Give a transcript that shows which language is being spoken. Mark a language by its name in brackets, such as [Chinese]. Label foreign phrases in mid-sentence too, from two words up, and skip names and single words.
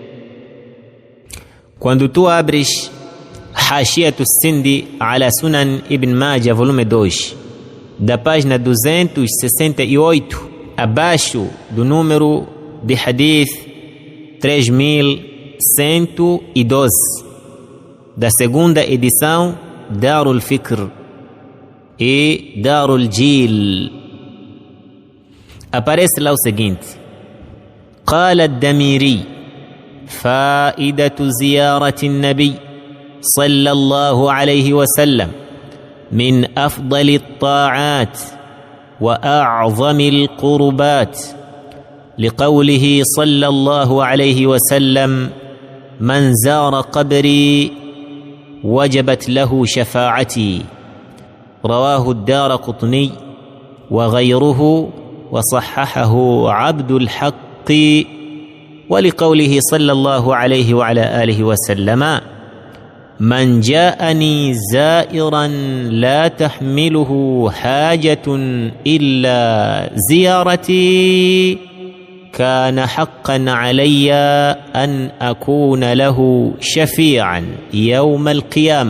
[Portuguese] quando tu abres Hashiyatu Sindi ala Sunan Ibn Majah, volume 2, da página 268, abaixo do número de hadith 3112, da segunda edição Darul Fikr e Darul Jil, aparece lá o seguinte: [Arabic] قال الدميري، فائدة زيارة النبي صلى الله عليه وسلم من أفضل الطاعات وأعظم القربات، لقوله صلى الله عليه وسلم من زار قبري وجبت له شفاعتي. رواه الدارقطني وغيره وصححه عبد الحق. ولقوله صلى الله عليه وعلى آله وسلم من جاءني زائرا لا تحمله حاجة إلا زيارتي كان حقا علي أن أكون له شفيعا يوم القيامة.